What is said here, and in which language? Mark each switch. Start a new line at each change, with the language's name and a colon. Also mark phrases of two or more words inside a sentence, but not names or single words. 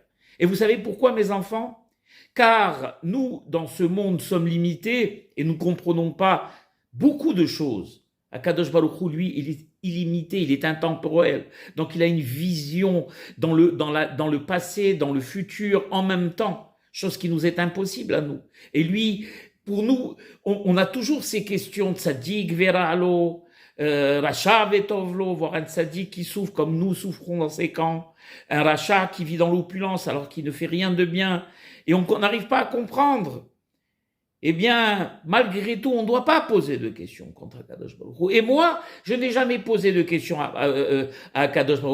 French: Et vous savez pourquoi, mes enfants? Car nous, dans ce monde, sommes limités et nous ne comprenons pas beaucoup de choses.
Hebrew: הקדוש ברוך הוא,
French: lui, il est illimité, il est intemporel. Donc, il a une vision dans le passé, dans le futur, en même temps. Chose qui nous est impossible à nous. Et lui, pour nous, on a toujours ces questions de
Hebrew: צדיק ורע לו, רשע וטוב לו,
French: voir un tzaddik qui souffre comme nous souffrons dans ces camps, un Racha qui vit dans l'opulence alors qu'il ne fait rien de bien, et on n'arrive pas à comprendre. Eh bien, malgré tout, on ne doit pas poser de questions contre
Hebrew: הקדוש ברוך הוא.
French: Et moi, je n'ai jamais posé de questions à
Hebrew: הקדוש ברוך הוא.